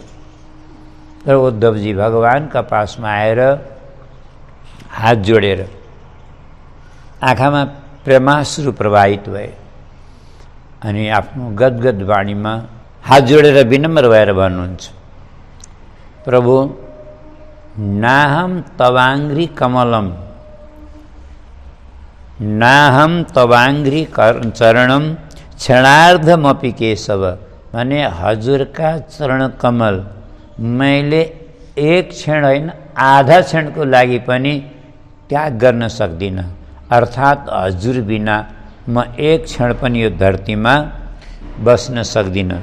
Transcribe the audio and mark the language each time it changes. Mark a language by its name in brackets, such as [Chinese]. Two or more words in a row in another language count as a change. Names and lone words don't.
[Nepali] तर उद्धवजी भगवानका पासमा आएर हात जोडेर आँखामा प्रेमाश्रु प्रवाहित भए अनि आफ्नो गदगद वाणीमा हात जोडेर विनम्र भएर भन्नुहुन्छ, प्रभु [Sanskrit] नाहम तवाङ्घ्रि कमलम नाहम तवाङ्घ्रि चरणम क्षणार्धमपि केशव। [Nepali] भने हजुरका चरण कमल मैले एक क्षण होइन आधा क्षणको लागि पनि त्याग गर्न सक्दिनँ। अर्थात् हजुर बिना म एक क्षण पनि यो धरतीमा बस्न सक्दिनँ।